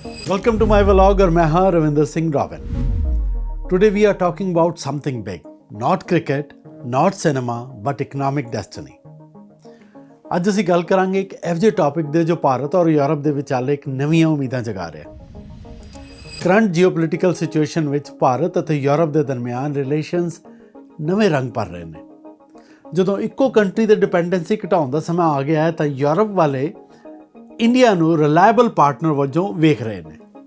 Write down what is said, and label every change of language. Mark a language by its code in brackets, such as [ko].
[en] Welcome to my vlog [hi] और मैं हाँ [en] Ravinder Singh Robin. Today we are talking about something big, not cricket, not cinema, but economic destiny. [pa] ਅੱਜ ਅਸੀਂ ਗੱਲ ਕਰਾਂਗੇ ਇੱਕ ਇਹੋ ਜਿਹੇ ਟੌਪਿਕ ਦੇ ਜੋ ਭਾਰਤ ਔਰ ਯੂਰਪ ਦੇ ਵਿਚਾਲੇ ਇੱਕ ਨਵੀਆਂ ਉਮੀਦਾਂ ਜਗਾ ਰਿਹਾ. ਕਰੰਟ ਜੀਓਪੋਲਿਟੀਕਲ ਸਿਚੁਏਸ਼ਨ ਵਿੱਚ ਭਾਰਤ ਅਤੇ ਯੂਰਪ ਦੇ ਦਰਮਿਆਨ ਰਿਲੇਸ਼ਨਸ ਨਵੇਂ ਰੰਗ ਭਰ ਰਹੇ ਨੇ. ਜਦੋਂ ਇੱਕੋ ਕੰਟਰੀ ਦੇ ਡਿਪੈਂਡੈਂਸੀ ਘਟਾਉਣ ਦਾ ਸਮਾਂ ਆ ਗਿਆ ਹੈ ਤਾਂ ਯੂਰਪ ਵਾਲੇ ਇੰਡੀਆ ਨੂੰ ਰਿਲਾਇਬਲ ਪਾਰਟਨਰ ਵਜੋਂ ਵੇਖ ਰਹੇ ਨੇ.